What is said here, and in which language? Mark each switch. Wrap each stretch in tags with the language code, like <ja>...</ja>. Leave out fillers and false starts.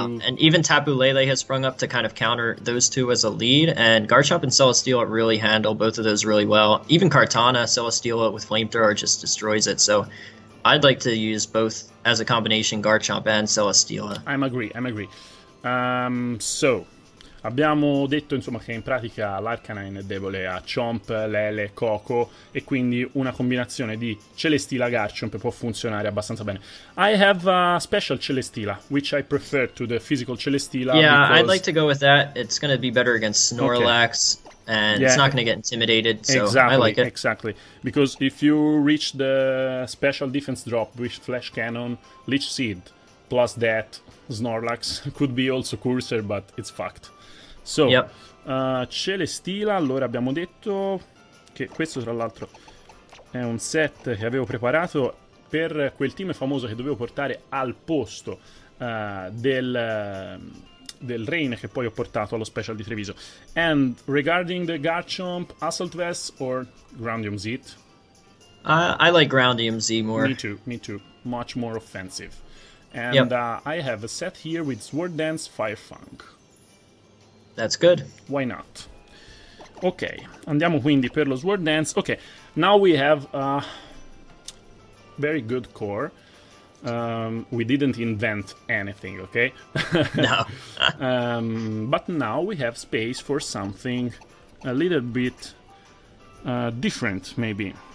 <en>And even Tapu Lele has sprung up to kind of counter those two as a lead, and Garchomp and Celesteela really handle both of those really well. Even Kartana, Celesteela with Flamethrower just destroys it, so I'd like to use both as a combination, Garchomp and Celesteela. I'm agree.</en> <it>So, abbiamo detto, insomma, che in pratica l'Arcanine è debole a Chomp, Lele, Coco, e quindi una combinazione di Celesteela Garchomp può funzionare abbastanza bene.</it> <en>I have a special Celesteela, which I prefer to the physical Celesteela. Yeah, I'd like to go with that. It's going to be better against Snorlax, and it's not going to get intimidated, so exactly, I like it. Exactly, because if you reach the special defense drop with Flash Cannon, Leech Seed, plus that, Snorlax could be also Cursor, but it's fucked.</en> <it>So, Celesteela, allora abbiamo detto che questo tra l'altro è un set che avevo preparato per quel team famoso che dovevo portare al posto del Rain che poi ho portato allo special di Treviso.</it> <en>And regarding the Garchomp, Assault Vest or Groundium Z? I like Groundium Z more. Me too. Much more offensive. And I have a set here with Sword Dance, Fire Fang. That's good. Why not?</en> <it>Ok, andiamo quindi per lo Sword Dance.</it> <en>Ok, now we have a very good core. We didn't invent anything, okay? No. But now we have space for something a little bit different, maybe.</en>